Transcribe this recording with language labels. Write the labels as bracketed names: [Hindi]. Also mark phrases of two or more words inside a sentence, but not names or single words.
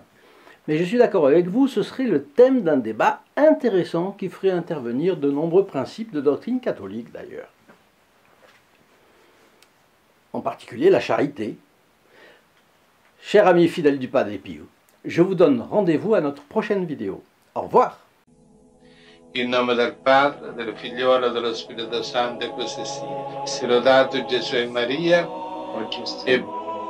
[French] Mais je suis d'accord avec vous, ce serait le thème d'un débat intéressant qui ferait intervenir de nombreux principes de doctrine catholique d'ailleurs. En particulier la charité. Chers amis fidèles du Padre Pio, je vous donne rendez-vous à notre prochaine vidéo. Au revoir. [Italian] In nome del Padre, del Figliolo e dello Spirito Santo, e così sia. Sia lodato Gesù e Maria, e